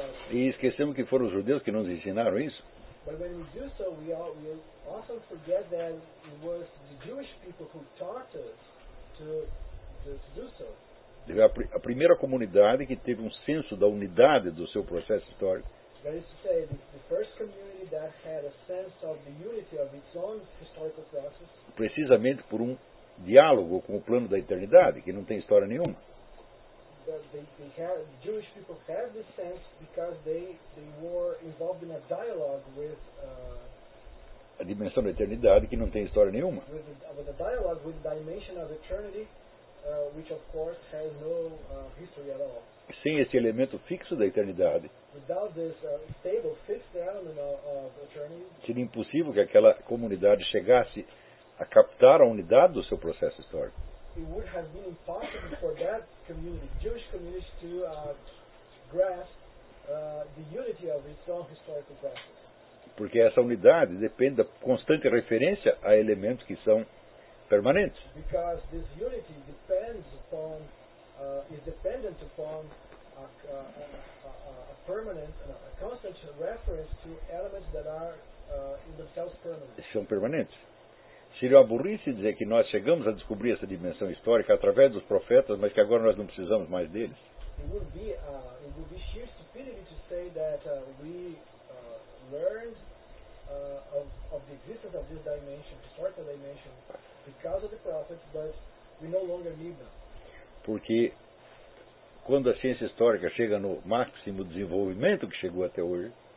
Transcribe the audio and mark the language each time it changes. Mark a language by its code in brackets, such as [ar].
[pt] E esquecemos que foram os judeus que nos ensinaram isso. [en] But when we do so, we often forget that it was the Jewish people who taught us to do so. [pt] A primeira comunidade que teve um senso da unidade do seu processo histórico. [en] That is to say, the first community that had a sense of the unity of its own historical process. [pt] Precisamente por um diálogo com o plano da eternidade, que não tem história nenhuma. [en] The Jewish people had this sense because they were involved in a dialogue with [pt] a dimensão da eternidade, que não tem história nenhuma. [en] With a dialogue with the dimension of eternity, which of course has no history at all. [pt] Sem esse elemento fixo da eternidade. [en] Without this stable, fixed element of eternity, [pt] seria impossível que aquela comunidade chegasse a captar a unidade do seu processo histórico. [en] It would have been impossible for that community, Jewish community, to grasp the unity of its own historical process. [pt] Porque essa unidade depende da constante referência a elementos que são permanentes. [en] Because this unity depends upon is dependent upon a permanent, a constant reference to elements that are in themselves permanent. [pt] São permanentes. Seria uma burrice dizer que nós chegamos a descobrir essa dimensão histórica através dos profetas, mas que agora nós não precisamos mais deles. [en] It would be sheer stupidity to say that we learned of the existence of this dimension, historical dimension, because of the prophets, but we no longer need them. [pt] Porque quando a ciência histórica chega no máximo desenvolvimento que chegou até hoje,